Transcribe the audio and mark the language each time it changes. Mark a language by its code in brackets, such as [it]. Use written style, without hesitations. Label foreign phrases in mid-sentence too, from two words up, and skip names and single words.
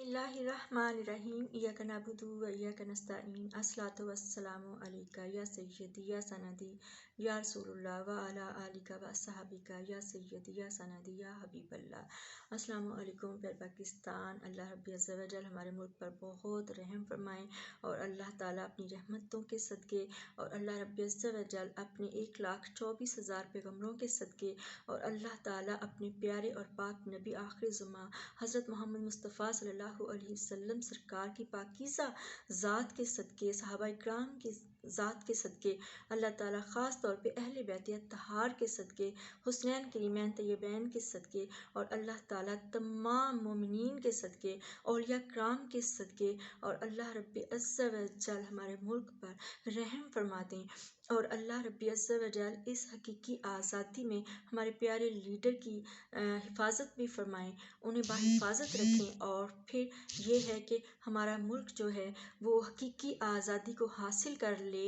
[ar] بسم الله الرحمن الرحيم إياك نعبد وإياك نستعين الصلاة والسلام عليك يا سيدي يا سندي يا رسول الله وعلى آلك وأصحابك يا سيدي يا سندي يا حبيب الله. السلام عليكم [ur] پیارے پاکستان. [ar] الله ربي عز وجل [ur] ہمارے ملک پر بہت رحم فرمائیں اور اللہ تعالیٰ اپنی رحمتوں کے صدقے اور [ar] الله ربي عز وجل [ur] اپنے 1,24,000 پیغمبروں کے صدقے اور اللہ تعالیٰ اپنے پیارے اور پاک نبی آخری زمان حضرت محمد مصطفیٰ [ar] صلى الله عليه وسلم [ur] سرکار کی پاکیزہ ذات کے صدقے، صحابہ اکرام کی ذات کے صدقے، اللہ تعالیٰ خاص طور پے اہل بیت اطہار کے صدقے، حسنین کریمین طیبین کے صدقے اور اللہ تعالیٰ تمام مومنین کے صدقے، اولیاء کرام کے صدقے اور [ar] الله ربي عز وجل [ur] ہمارے ملک پر رحم فرما دیں اور [ar] الله ربي عز وجل [ur] اس حقیقی آزادی میں ہمارے پیارے لیڈر کی حفاظت بھی فرمائیں، انہیں باحفاظت رکھیں اور پھر یہ ہے کہ ہمارا ملک جو ہے وہ حقیقی آزادی کو حاصل کر لے.